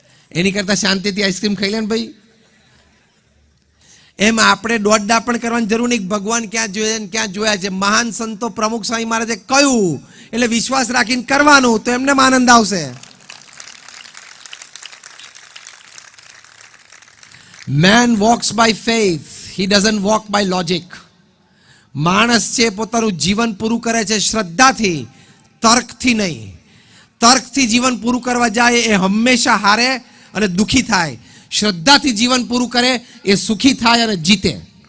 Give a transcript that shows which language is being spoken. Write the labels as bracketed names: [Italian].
[Gujarati] એની કરતાં શાંતિથી આઈસ્ક્રીમ ખાઈ લે ને ભાઈ. એમ આપણે દોડડા પણ કરવાની જરૂર નહીં. ભગવાન ક્યાં જોયા ને ક્યાં જોયા છે. મહાન સંતો પ્રમુખ સ્વામી મહારાજે કહ્યું એટલે વિશ્વાસ રાખીને કરવાનું, તો એમને આનંદ આવશે. [English] Man walks by faith, he doesn't walk by logic. [Gujarati] માણસ છે પોતાનું જીવન પૂરું કરે છે શ્રદ્ધાથી, તર્કથી નહીં. તર્કથી જીવન પૂરું કરવા જાય એ હંમેશા હારે અને દુખી થાય. શ્રદ્ધાથી જીવન પૂરું કરે એ સુખી થાય અને જીતે.